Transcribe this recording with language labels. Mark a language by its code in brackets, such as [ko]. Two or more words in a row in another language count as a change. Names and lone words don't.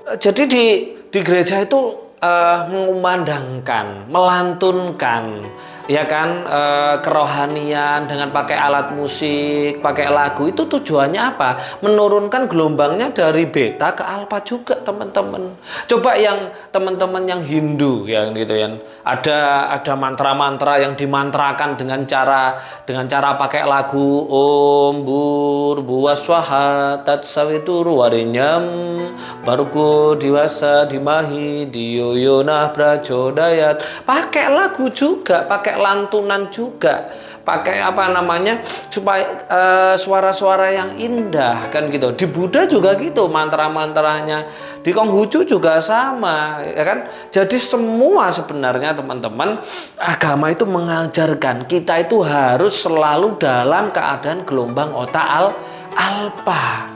[id] Jadi di gereja itu mengumandangkan, melantunkan ya kan, kerohanian dengan pakai alat musik, pakai lagu. Itu tujuannya apa? Menurunkan gelombangnya dari beta ke alfa juga teman-teman. Coba yang teman-teman yang Hindu ya gitu ya, ada mantra-mantra yang dimantrakan dengan cara pakai lagu [sa] Om Bhurvaswaha Tatsavituru Varenyam Bargo Diwasa Dimahi Diyoyonah Prachodayat. [id] Pakai lagu juga, pakai lantunan juga, pakai supaya suara-suara yang indah kan gitu. Di Buddha juga gitu mantra-mantranya, di Konghucu juga sama ya kan. Jadi semua sebenarnya teman-teman, agama itu mengajarkan kita itu harus selalu dalam keadaan gelombang otak alfa.